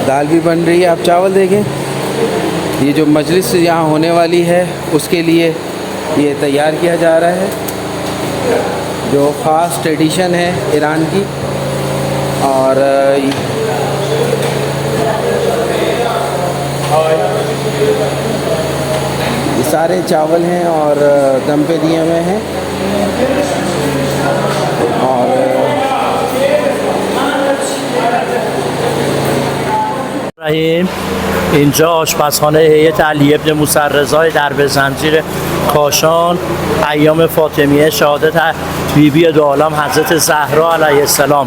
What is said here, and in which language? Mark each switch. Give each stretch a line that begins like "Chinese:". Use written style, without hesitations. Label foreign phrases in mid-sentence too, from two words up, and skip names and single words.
Hindi: दाल भी बन रही है, आप चावल देखें। ये जो मजलिस यहाँ होने वाली है उसके लिए ये तैयार किया जा रहा है, जो ख़ास ट्रेडिशन है ईरान की। और ये सारे चावल हैं और दम पे दिए हुए हैं। और
Persian: اینجا آشپزخانه هیئت علی ابن موسی الرضا در به زنجیر کاشان، ایام فاطمیه شهادت بیبی دو عالم حضرت زهرا
Arabic: علیه السلام.